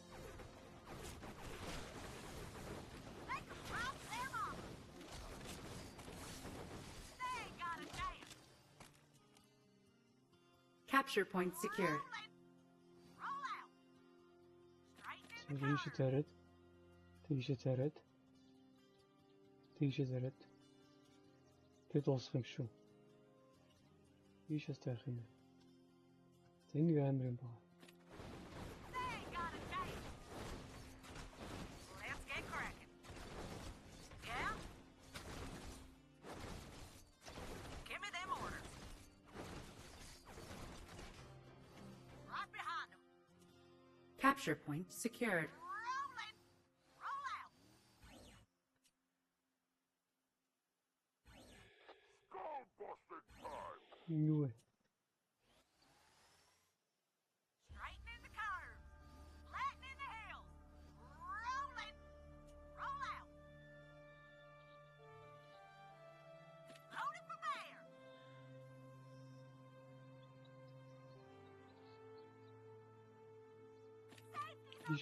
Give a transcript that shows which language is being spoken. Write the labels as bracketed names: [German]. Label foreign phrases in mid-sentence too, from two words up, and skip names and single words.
[English] Make them drop their armor. They ain't got a chance. Capture point secured. Roll out. Straighten in the [Mongolian] Тэгш [English] corner. [Mongolian] тараад. Тэгш тараад. Тэгш тараад. Тэд дуусах юм шүү. Ийшээс тарих юм. За энэ амар юм байна. [English] They ain't got a chance. Let's get cracking. Yeah? Give me them orders. Right behind them. Capture point secured. Rolling. Roll out. [Mongolian] Юу вэ? [English] Straighten in the corner. Flatten in the hill. Rolling. Roll out. Loaded from there. Safety's on